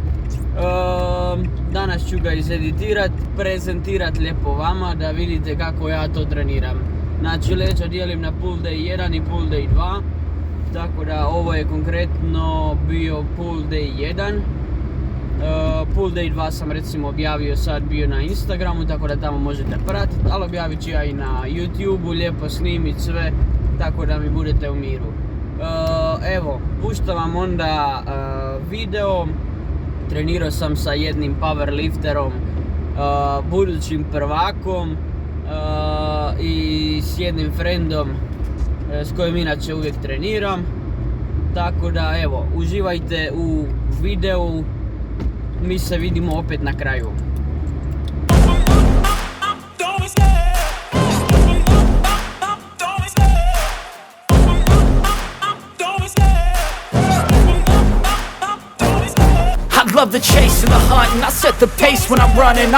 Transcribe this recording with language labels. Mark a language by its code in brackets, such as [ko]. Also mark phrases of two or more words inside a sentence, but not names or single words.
[hr] Danas ću ga izeditirat, prezentirat lijepo vama da vidite kako ja to treniram. Znači leđa dijelim na [en] pull day 1 [hr] i [en] pull day 2, [hr] tako da ovo je konkretno bio [en] pull day 1. Pull day 2 [hr] sam recimo objavio sad bio na Instagramu, tako da tamo možete pratiti, ali objavit ću ja i na YouTubeu, lijepo snimit sve, tako da mi budete u miru. Evo, puštam vam onda video. Trenirao sam sa jednim powerlifterom, budućim prvakom i s jednim friendom s kojim inače uvijek treniram. Tako da evo, uživajte u videu. Mi se vidimo opet na kraju. [en] Love the chase and the hunt, and I set the pace when I'm running.